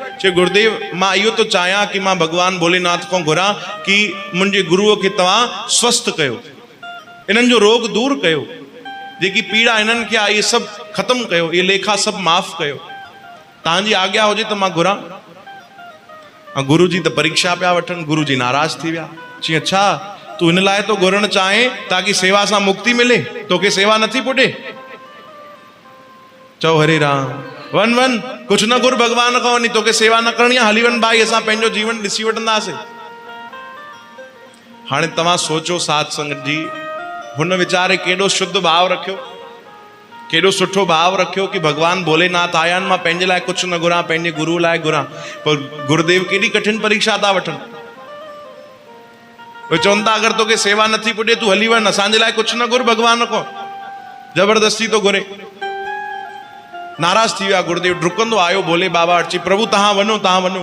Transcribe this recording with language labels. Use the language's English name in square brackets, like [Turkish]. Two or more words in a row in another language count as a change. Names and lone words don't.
[Sindhi] चए गुरुदेव मां इहो थो चाहियां कि मां भगवान भोलेनाथ खां घुरां कि मुंहिंजे गुरुअ खे तव्हां स्वस्थ कयो, इन्हनि जो रोग दूर कयो, जेकी पीड़ा हिननि खे आहे इहे सभु ख़तमु कयो, इहे लेखा सभु माफ़ कयो, तव्हांजी आज्ञा हुजे त मां घुरां। गुरु जी त परीक्षा पिया वठनि, गुरु जी नाराज़ थी विया। चई अच्छा तूं हिन लाइ तो घुरणु चाहे ताकि सेवा सां मुक्ति मिले, तोखे सेवा नथी पुॾे? चओ हरे राम, वन वन, कुझु न घुर भगवान खां, वञी तोखे सेवा न करणी आहे, हली वन भाई, असां पंहिंजो जीवन ॾिसी वठंदासीं। हाणे तव्हां सोचो साध संगत जी, हुन वीचारे केॾो शुद्ध भाव रखियो, केॾो सुठो भाव रखियो कि भगवान भोलेनाथ आया आहिनि, मां पंहिंजे लाइ कुझु न घुरां, पंहिंजे गुरु लाइ घुरां। पर गुरुदेव केॾी कठिन परीक्षा था वठनि। उहे चवनि था अगरि तोखे सेवा नथी पुॾे तूं हली वञ, असांजे लाइ कुझु न घुर भगवान खां, ज़बरदस्ती तो घुरे। नाराज़ थी विया गुरुदेव, डुकंदो आयो भोले बाबा वटि, चई प्रभु तव्हां वञो, तव्हां वञो।